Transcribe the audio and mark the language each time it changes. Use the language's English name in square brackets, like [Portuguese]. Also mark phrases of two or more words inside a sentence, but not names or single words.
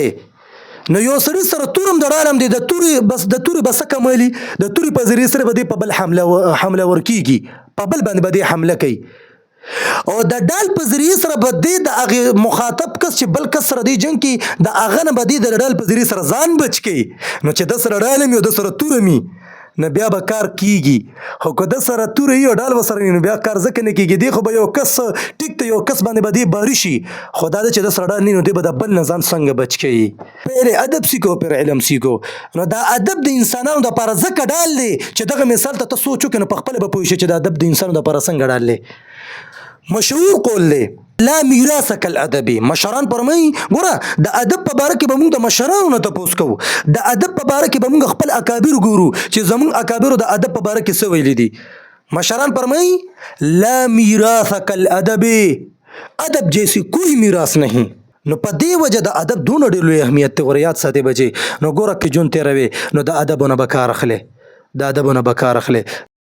[Pashto] نو یو سړي سره تورم د ډالم دی د توري بس کمالي د توري په ذریعه سره به دی په بل حمله ورکیږي په بل باندې به دی حمله کوي او د ډال په ذریعه سره به دی د هغه مخاطب کس چې بل کس سره دی جنگ کې د هغه نه به دی د ډال په ذریعه سره ځان بچ کوي. نو چې د سره ډالم یو د سره تورمي نه بیا به کار کیږي خو که د سره توره یو ډال وسره نو بیا کار ځکه نه کیږي. دی خو به یو کس ټیک ته یو کس باندې به دی باری شي خو دا چې د سره ډال نه نو دی به د بل نه ځان څنګه بچ کوي. [Urdu] پهلې ادب سیکھو پھر علم سیکھو. [Pashto] نو دا ادب د انسانانو دپاره ځکه ډال دی چې دغه مثال ته سوچ وکړې نو په خپله به پوه شي چې د ادب د انسانانو دپاره څنګه ډال دی. مشهور قول دی [Arabic] لا میراث کالادب. [Pashto] مشران فرمایي ګوره د ادب په باره کې به موږ د مشرانو نه تپوس کوو. د ادب په باره کې به موږ خپل اکابر ګورو چې زموږ اکابرو د ادب په باره کې څه ویلي دي. مشران فرمایي [Arabic] لا میراث کالادب. [Urdu] ادب جیسی کوئی میراث نہیں. [Pashto] نو په دې وجه د ادب دونه ډېر لوی اهمیت دی. ور یاد ساتئ بچې نو ګوره که جون تېروې نو د ادبونه به کار اخلې